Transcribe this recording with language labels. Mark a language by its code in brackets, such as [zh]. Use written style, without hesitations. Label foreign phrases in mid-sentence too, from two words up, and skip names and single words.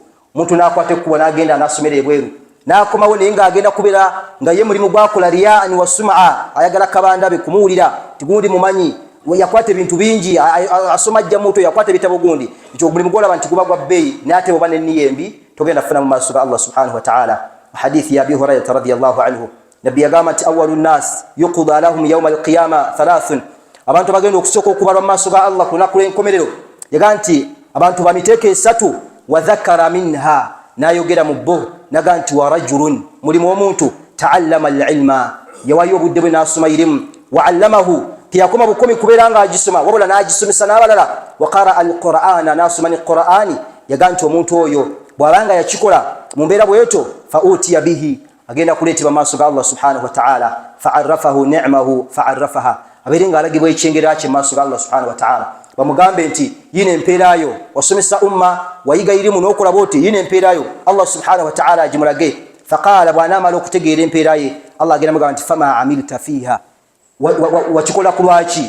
[lg] Omuntu n'akwata ekkubo n'agenda n'asomera ebweru, n'akomawo naye ng'agenda kubeera nga ye mulimu gwakola [ar] رياء وسمعة, [lg] ayagala kabandabe kumuwulira ti gundi mumanyi, yakwata ebintu bingi, asoma ajja muto, yakwata ebitabo gundi. Ekyo mulimu gwolaba nti guba gwa bbeeyi, n'ate oba n'enniya embi togenda kufuna mu maaso ga Allah [ar] سبحانه وتعالى. [lg] Hadithi ya Abi Hurairata [ar] رضي الله عنه, [lg] nabbi yagamba nti [ar] أول الناس يقضى لهم يوم القيامة ثلاثة, [lg] abantu bagenda okusooka okubalwa mu maaso ga Allah ku lunaku lw'enkomerero. Yagamba nti abantu bamiteeko 3, [ar] وذكر منها, [lg] n'ayogera mu bo, naga nti [ar] ورجل, [lg] mulimu omuntu [ar] تعلم العلم, [lg] yawayo obudde bwe n'asoma irimu, [ar] وعلمه, [lg] teyakoma bukomi kubeera nga agisoma wabula n'agisomesa n'abalala, [ar] وقرأ القرآن, [lg] n'asoma ne Qur'ani. Yagamba nti omuntu oyo bw'abanga yakikola mu mbeera bw'etyo, [ar] فأتي به, [lg] agenda kuleetebwa maaso ga Allah [ar] سبحانه وتعالى, فعرفه نعمه فعرفها, [lg] abeere ng'alagibwa ekyengera kye maaso ga Allah [ar] سبحانه وتعالى. [lg] Bamugambe nti yina empeerayo, wasomesa umma, wayiga irimu n'okola bw'oti, yina empeerayo, Allah [ar] سبحانه وتعالى [lg] agimulage. Faqala, bw'anaamala okutegeera empeera ye, Allah agenda mugamba nti [ar] فما عملت فيها, [lg] wakikola ku lwaki?